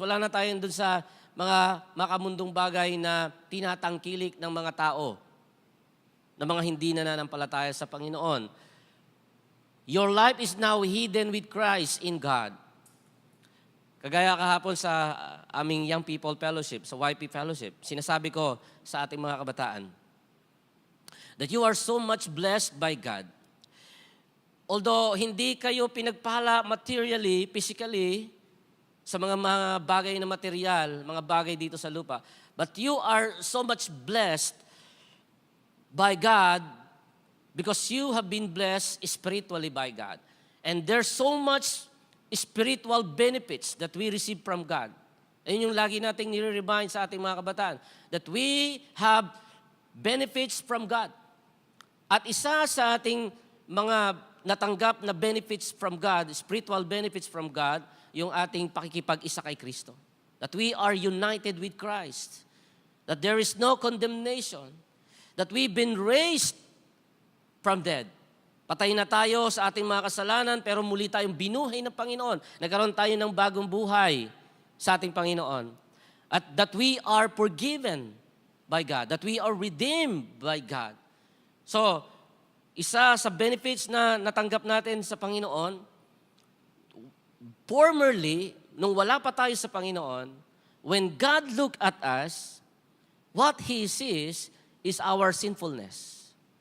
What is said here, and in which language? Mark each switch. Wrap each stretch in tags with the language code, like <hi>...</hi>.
<tl>Wala na tayo doon sa mga makamundong bagay na tinatangkilik ng mga tao, ng mga hindi nananampalataya sa Panginoon.</tl> <en>Your life is now hidden with Christ in God.</en> <tl>Kagaya kahapon sa aming Young People Fellowship, sa YP Fellowship, sinasabi ko sa ating mga kabataan,</tl> <en>that you are so much blessed by God.</en> <tl>Although hindi kayo pinagpala</tl> <en>materially, physically,</en> <tl>sa mga bagay na material, mga bagay dito sa lupa.</tl> <en>But you are so much blessed by God because you have been blessed spiritually by God. And there's so much spiritual benefits that we receive from God.</en> <tl>Ayun yung lagi nating nire-remind sa ating mga kabataan,</tl> <en>that we have benefits from God.</en> <tl>At isa sa ating mga natanggap na benefits from God,</tl> <en>spiritual benefits from God,</en> <tl>yung ating pakikipag-isa kay Kristo.</tl> <en>That we are united with Christ. That there is no condemnation. That we've been raised from dead.</en> <tl>Patay na tayo sa ating mga kasalanan, pero muli tayong binuhay ng Panginoon. Nagkaroon tayo ng bagong buhay sa ating Panginoon.</tl> <en>At that we are forgiven by God. That we are redeemed by God.</en> <tl>So, isa sa benefits na natanggap natin sa Panginoon, formerly, nung wala pa tayo sa Panginoon,</tl> <en>when God looked at us, what He sees is our sinfulness.</en>